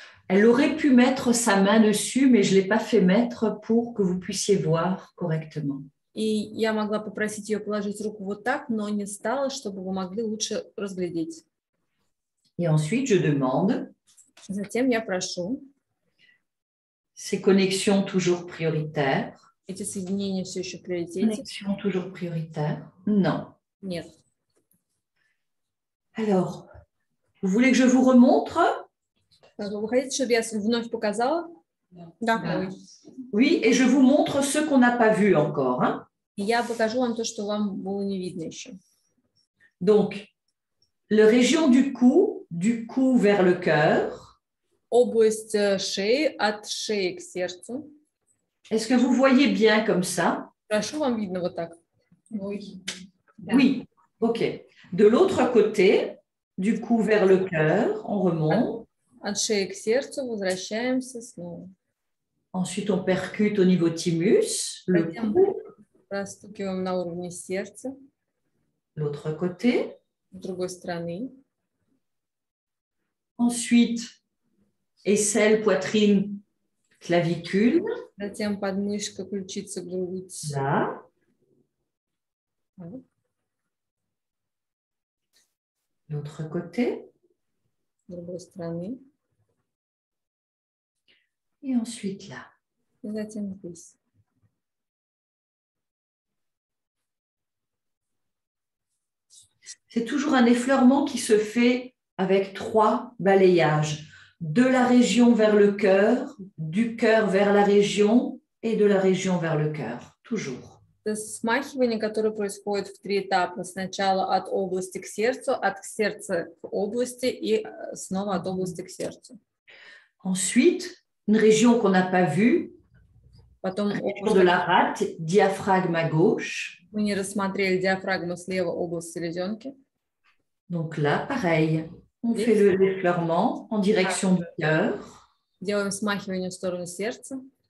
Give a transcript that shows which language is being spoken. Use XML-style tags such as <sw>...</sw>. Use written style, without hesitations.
<fr>Elle aurait pu mettre sa main dessus, mais je ne l'ai pas fait mettre pour que vous puissiez voir correctement.</fr> <ru>И я могла попросить ее положить руку вот так, но не стала, чтобы вы могли лучше разглядеть.</ru> <fr>Et ensuite, je demande,</fr> <ru>Затем я прошу,</ru> <fr>ces connexions toujours prioritaires.</fr> <ru>эти соединения все еще в приоритете?</ru> <fr>Connexion toujours prioritaire? Non.</fr> <ru>Нет.</ru> <fr>Alors, vous voulez que je vous remontre?</fr> <ru>Вы хотите, чтобы я вновь показала? Да.</ru> <fr>Oui, et je vous montre ce qu'on n'a pas vu encore. Hein?</fr> <ru>И я покажу вам то, что вам было не видно еще.</ru> <fr>Donc, la région du cou vers le cœur.</fr> <ru>Область шеи, от шеи к сердцу.</ru> <fr>Est-ce que vous voyez bien comme ça?</fr> <ru>Прошу, вам видно вот так?</ru> <fr>Oui. Oui, ok. De l'autre côté, du cou vers le cœur, on remonte.</fr> <ru>От шеи к сердцу возвращаемся снова.</ru> <fr>Ensuite, on percute au niveau thymus, le</fr> <ru>Затем</ru> <fr>cou,</fr> <ru>простукиваем на уровне сердца,</ru> <fr>l'autre côté.</fr> <ru>с другой стороны.</ru> <fr>Ensuite, aisselle, poitrine, clavicule.</fr> <ru>Затем подмышка, ключица, грудь.</ru> <fr>Là.</fr> <ru>Вот.</ru> <fr>L'autre côté.</fr> <ru>С другой стороны.</ru> <fr>Et ensuite là.</fr> <ru>И затем здесь.</ru> <fr>C'est toujours un effleurement qui se fait avec 3 balayages. De la région vers le cœur, du cœur vers la région et de la région vers le cœur. Toujours.</fr> <ru>Это смахивание, которое происходит в 3 этапа. Сначала от области к сердцу, от сердца к области и снова от области к сердцу.</ru> <fr>Ensuite, une région qu'on n'a pas vue,</fr> <ru>Потом</ru> <fr>région de la rate, diaphragme à gauche.</fr> <ru>мы не рассмотрели диафрагму слева, область селезенки.</ru> <fr>Donc là, pareil, on fait l'effleurement en direction du cœur.</fr> <ru>Делаем смахивание в сторону сердца.</ru>